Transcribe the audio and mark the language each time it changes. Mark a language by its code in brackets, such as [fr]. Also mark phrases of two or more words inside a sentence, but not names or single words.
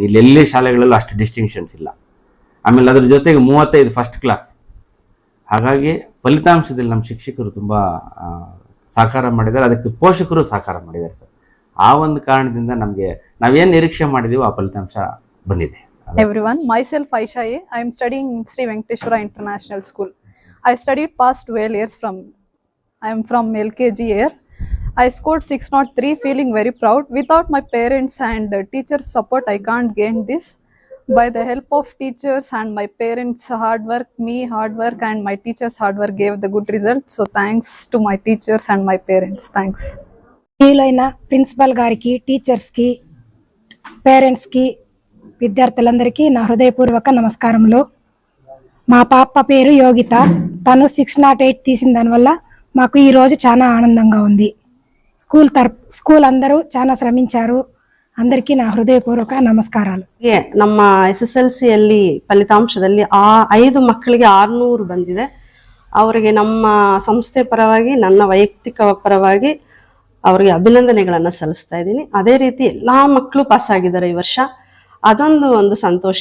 [kn] ಇಲ್ಲಿ ಎಲ್ಲಿ ಶಾಲೆಗಳಲ್ಲೂ ಅಷ್ಟು ಡಿಸ್ಟಿಂಕ್ಷನ್ಸ್ ಇಲ್ಲ. ಆಮೇಲೆ ಅದ್ರ ಜೊತೆಗೆ 35 [en] first class. [kn] ಹಾಗಾಗಿ ಫಲಿತಾಂಶದಲ್ಲಿ ನಮ್ಮ ಶಿಕ್ಷಕರು ತುಂಬ ಸಹಕಾರ ಮಾಡಿದ್ದಾರೆ, ಅದಕ್ಕೆ ಪೋಷಕರು ಸಹಕಾರ ಮಾಡಿದ್ದಾರೆ ಸರ್. ಆ ಒಂದು ಕಾರಣದಿಂದ ನಮಗೆ ನಾವೇನು ನಿರೀಕ್ಷೆ ಮಾಡಿದೀವೋ ಆ ಫಲಿತಾಂಶ ಬಂದಿದೆ. [en] Everyone, myself Aisha A. I am studying in Sri Venkateshwara International School. I studied past 12 years I am from LKG here. I scored 603, feeling very proud. Without my parents and teachers' support, I can't gain this. By the help of teachers and my parents' hard work, and my teachers' hard work gave the good result. So thanks to my teachers and my parents. Thanks. [te] వీలైన ప్రిన్సిపల్ గారికి, టీచర్స్కి, పేరెంట్స్కి, విద్యార్థులందరికీ నా హృదయపూర్వక నమస్కారములు. మా పాప పేరు యోగిత. తను 608 తీసిన దానివల్ల మాకు ఈరోజు చాలా ఆనందంగా ఉంది. స్కూల్ అందరూ చాలా శ్రమించారు. అందరికీ నా హృదయపూర్వక నమస్కారాలు. [kn] ನಮ್ಮ SSLC ಅಲ್ಲಿ ಫಲಿತಾಂಶದಲ್ಲಿ 5 ಮಕ್ಕಳಿಗೆ 600 ಬಂದಿದೆ. ಅವರಿಗೆ ನಮ್ಮ ಸಂಸ್ಥೆ ಪರವಾಗಿ, ನನ್ನ ವೈಯಕ್ತಿಕ ಪರವಾಗಿ ಅವರಿಗೆ ಅಭಿನಂದನೆಗಳನ್ನು ಸಲ್ಲಿಸ್ತಾ ಇದ್ದೀನಿ. ಅದೇ ರೀತಿ ಎಲ್ಲಾ ಮಕ್ಕಳು ಪಾಸ್ ಆಗಿದ್ದಾರೆ ಈ ವರ್ಷ. ಅದೊಂದು ಸಂತೋಷ.